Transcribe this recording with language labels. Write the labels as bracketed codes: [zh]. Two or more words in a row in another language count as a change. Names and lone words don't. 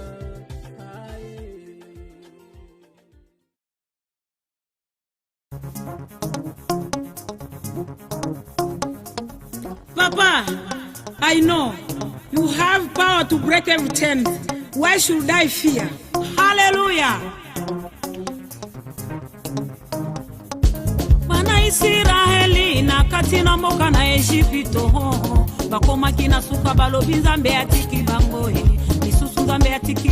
[en] Papa, I know you have power to break every chain. Why should I fear? Hallelujah. [ln] Bana Israeli na katina moka na Egypto bakoma kina suka balobi Nzambe atiki bango misusu Nzambe atiki